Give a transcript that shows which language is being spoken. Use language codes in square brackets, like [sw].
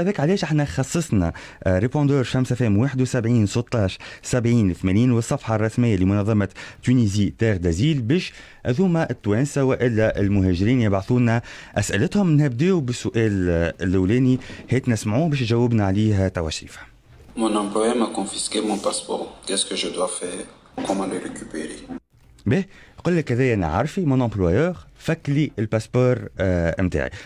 [ar] هذاك علاش احنا خصصنا ريبوندور شمس فام 71 16 70 80 والصفحة الرسمية لمنظمة تونيزي تير دازيل باش هذوما التوانسة وإلا المهاجرين يبعثونا أسئلتهم. نبداو بالسؤال الأولاني هيت نسمعوه باش يجاوبنا عليه توا شريفة. [fr] Mon employeur m'a confisqué mon passeport. Qu'est-ce que je dois faire? Comment le récupérer? [ar] به يقول لك هذايا انا عارفي [fr] مون امبلويور [ar] فك لي الباسبور نتاعي.